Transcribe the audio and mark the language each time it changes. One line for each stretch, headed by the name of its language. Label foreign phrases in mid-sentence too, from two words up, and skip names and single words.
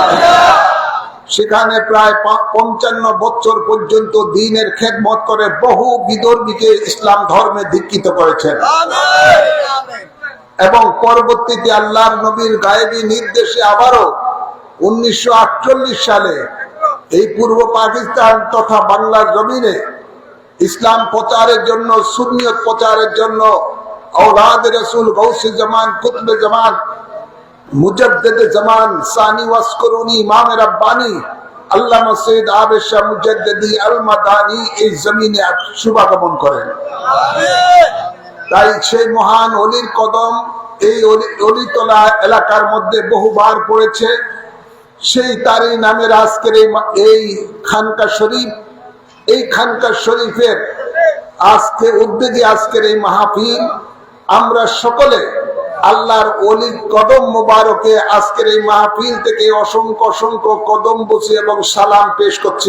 Bangla: সেখানে প্রায় 55 বছর পর্যন্ত দ্বীনের খেদমত করে বহু বিধর্মীকে ইসলাম ধর্মে দীক্ষিত করেছেন। এবং পরবর্তীতে আল্লাহর নবীর গায়েবী নির্দেশে আবারও 1948 সালে এই পূর্ব পাকিস্তান তথা বাংলা জমিনে ইসলাম প্রচারের জন্য, সুন্নিয়ত প্রচারের জন্য औलाद रसूल गौसे जमान कुतुब जमान मुजद्दिद जमान सानी वस्करूनी इमाम रब्बानी আল্লামা সৈয়দ আবেদ শাহ মুজাদ্দিদি আল মাদানী এই জমিনে শুভাগমন করেন। তাই সেই মহান ওলির কদম এই অলিতলা এলাকার মধ্যে বহুবার পড়েছে। সেই তারই নামের আজকের এই খানকা শরীফ, এই খানকা শরীফের আজকে উদ্যোগে আজকের এই মাহফিল, আমরা সকলে আল্লাহর ওলি কদম মুবারকে আজকের এই মাহফিল থেকে অসংখ্য অসংখ্য কদম বুঝি এবং সালাম পেশ করছি।